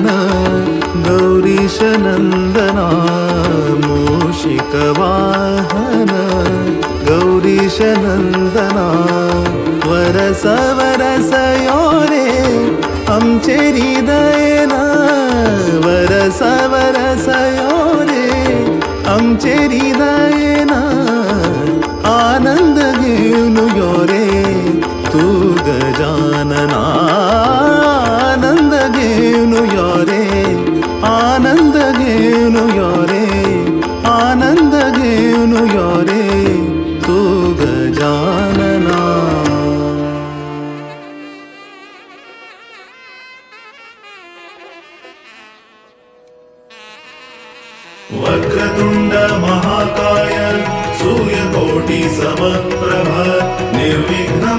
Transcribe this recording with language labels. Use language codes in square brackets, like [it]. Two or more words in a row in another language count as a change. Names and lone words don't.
[kok] गौरीश नंदना मूषिक वाहन गौरीश नंदना वरस वरस योरे आमचे हृदयना वरस वरस योरे आमचे हृदयना आनंद घेऊन योरे तू गजानना आनंद घेऊन योरे आनंद घेऊन योरे आनंद घेऊन योरे तू गजानना [sa] वक्रतुंड महाकाय सूर्यकोटि समप्रभ निर्विघ्नं